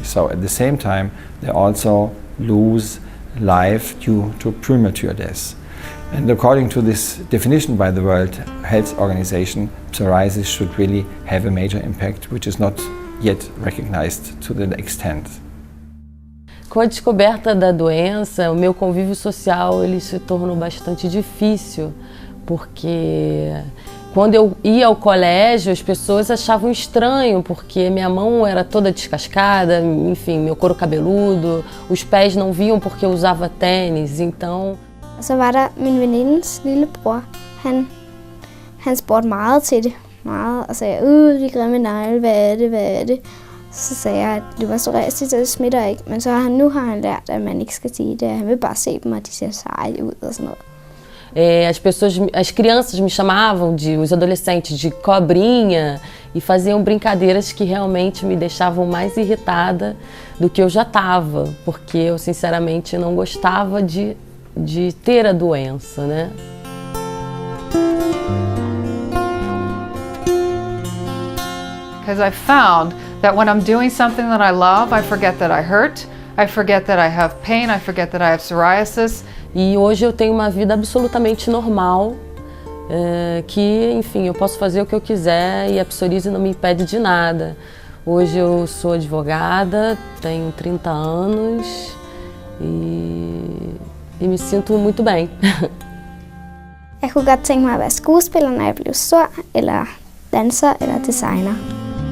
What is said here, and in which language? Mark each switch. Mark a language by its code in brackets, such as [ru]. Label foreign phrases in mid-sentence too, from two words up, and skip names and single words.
[en] So at the same time, they also lose life due to premature death. And according to this definition by the World Health Organization, psoriasis should really have a major impact, which is not yet recognized to the extent. [pt] Com a descoberta da doença, o meu convívio social ele se tornou bastante difícil, porque quando eu ia ao colégio, as pessoas achavam estranho, porque minha mão era toda descascada, enfim, meu couro cabeludo, os pés não viam porque eu usava tênis, então... [da] Og så var der min venindes lillebror. Han spurgte meget til det. Meget, og sagde, de grimme negle, hvad er det? Så sagde jeg, at det var psoriasis, og det smitter ikke. Men så nu har han lært, at man ikke skal sige det. Han vil bare se dem, og de ser seje ud og sådan noget. [pt] As crianças me chamavam os adolescentes de cobrinha e faziam brincadeiras que realmente me deixavam mais irritada do que eu já estava, porque eu sinceramente não gostava de ter a doença, né? [en] Because I found that when I'm doing something that I love, I forget that I hurt, I forget that I have pain, I forget that I have psoriasis. [pt] E hoje eu tenho uma vida absolutamente normal, que, enfim, eu posso fazer o que eu quiser e a psoríase não me impede de nada. Hoje eu sou advogada, tenho 30 anos e me sinto muito bem. [da] Jeg kunne godt tænke mig at være skuespiller, når jeg blev stor, eller danser, eller designer.